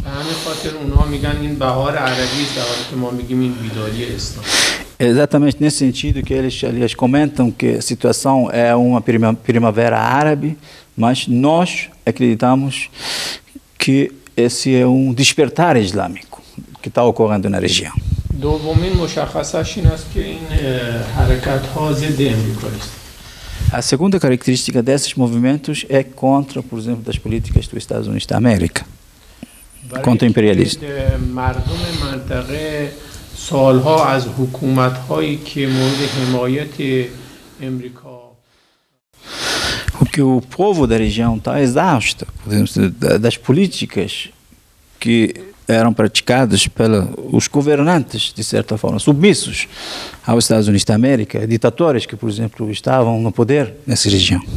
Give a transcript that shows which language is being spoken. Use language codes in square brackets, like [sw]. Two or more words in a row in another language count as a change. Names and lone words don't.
[pt] Exatamente nesse sentido que eles, aliás, comentam que a situação é uma primavera árabe, mas nós acreditamos que esse é despertar islâmico que está ocorrendo na região. A segunda característica desses movimentos é contra, por exemplo, das políticas dos Estados Unidos da América, contra o imperialismo. [fa] سالها از حکومت‌هایی که مورد حمایت امریکا [pt] que o povo da região está exausto das políticas que eram praticadas pelos governantes, de certa forma, submissos aos Estados Unidos da América, ditadores que, por exemplo, estavam no poder nessa região.